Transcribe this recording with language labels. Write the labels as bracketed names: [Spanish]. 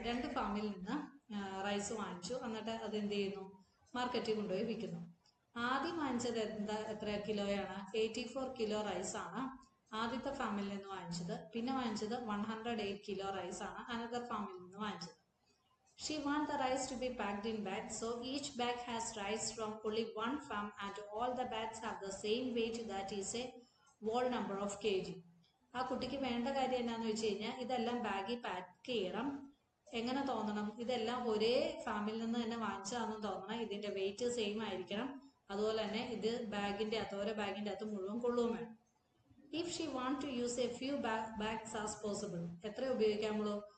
[Malayalam] 2 ഫാമിൽ നിന്ന് റൈസ് വാങ്ങിച്ചു, എന്നിട്ട് അത് എന്ത് ചെയ്യുന്നു? മാർക്കറ്റിൽ കൊണ്ടുപോയി വിൽക്കുന്നു. ആദ്യം വാങ്ങിച്ചത് എത്ര കിലോയാണ്? 84 കിലോ റൈസ് ആണ് ആദ്യത്തെ ഫാമിൽ നിന്ന് വാങ്ങിച്ചത്. പിന്നെ വാങ്ങിച്ചത് 108 കിലോ റൈസ് ആണ് അനദർ ഫാമിൽ നിന്ന് വാങ്ങിച്ചത്. [English] She wants the rice to be packed in bags, so each bag has rice from only one farm and all the bags have the same weight, that is a whole number of kg. [Malayalam] ആ കുട്ടിക്ക് വേണ്ട കാര്യം എന്താണെന്ന് വെച്ച് കഴിഞ്ഞാൽ ഇതെല്ലാം ബാഗിൽ pack ചെയ്യണം. എങ്ങനെ തോന്നണം? ഇതെല്ലാം ഒരേ ഫാമിൽ നിന്ന് തന്നെ വാങ്ങിച്ചതാണെന്ന് തോന്നണം. ഇതിന്റെ വെയിറ്റ് സെയിം ആയിരിക്കണം. അതുപോലെ തന്നെ ഇത് ബാഗിന്റെ അകത്ത്, ഓരോ ബാഗിന്റെ അകത്ത് മുഴുവൻ കൊള്ളുകയും വേണം. [English] If she want to use a few bags as possible. [Malayalam] എത്ര ഉപയോഗിക്കാമുള്ളൂ?